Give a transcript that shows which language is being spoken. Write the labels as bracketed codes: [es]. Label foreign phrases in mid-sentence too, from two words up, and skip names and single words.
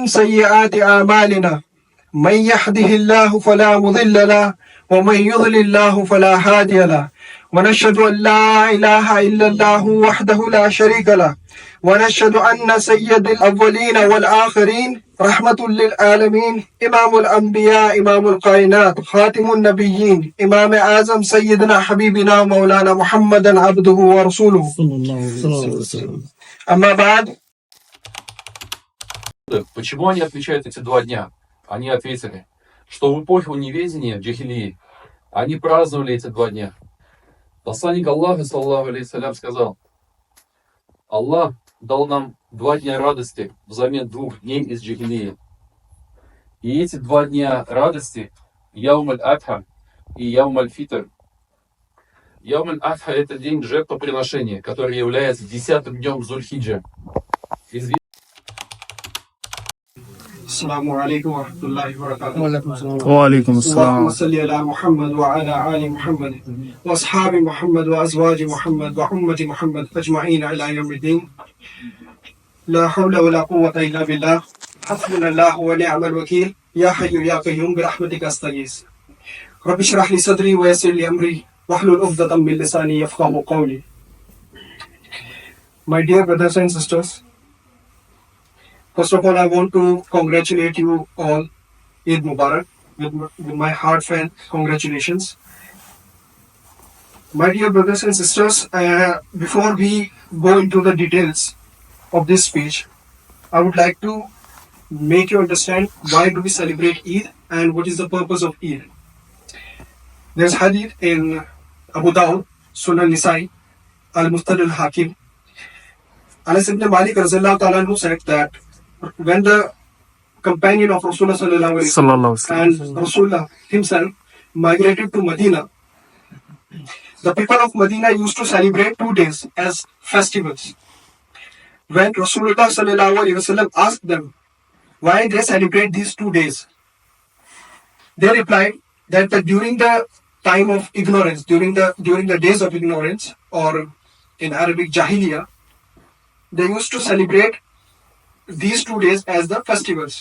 [ar] سيئات أعمالنا من يهده الله فلا مضل له ومن يضلل الله فلا هادي له ونشهد أن لا إله إلا الله وحده لا شريك له ونشهد أن سيد الأولين والآخرين رحمة للعالمين إمام الأنبياء إمام الكائنات خاتم النبيين إمام أعظم سيدنا حبيبنا مولانا محمدا عبده ورسوله أما بعد. [ru] Почему они отмечают эти 2 дня? Они ответили, что в эпоху неведения, джахилии, они праздновали эти 2 дня. Посланник Аллаха, [ar] صلى الله عليه سلم, [ru] сказал: Аллах дал нам 2 дня радости взамен 2 дней из джахилии. И эти 2 дня радости, Яум аль-Адха и Яум аль-Фитр. Яум аль-Адха — это день жертвоприношения, который является 10-м днем Зуль-Хиджа. [ar] السلام عليكم ورحمة الله وبركاته. وعليكم السلام. اللهم صل على محمد وعلى آل محمد وأصحاب محمد وأزواج محمد وأمة محمد أجمعين إلى يوم الدين. لا حول ولا قوة إلا بالله. حسبنا الله ونعم الوكيل. يا حي يا قيوم برحمتك أستغيث. رب اشرح لي صدري ويسر لي أمري واحلل عقدة من لساني يفقهوا قولي. [en] My dear brothers and sisters, first of all, I want to congratulate you all. [ar] عيد مبارك [en] with my heartfelt congratulations. My dear brothers and sisters, before we go into the details of this speech, I would like to make you understand why do we celebrate Eid and what is the purpose of Eid. There's hadith in Abu Dawud, Sunan Nisai, Al-Mustad al-Hakim. Anas ibn Malik [ar] رضي الله تعالى [en] who said that when the companion of Rasulullah [ar] صلى الله عليه وسلم [en] and Rasulullah himself migrated to Medina, the people of Medina used to celebrate 2 days as festivals. When Rasulullah [ar] صلى الله عليه وسلم [en] asked them why they celebrate these 2 days, they replied that during the time of ignorance, during the days of ignorance, or in Arabic Jahiliyyah, they used to celebrate these 2 days as the festivals.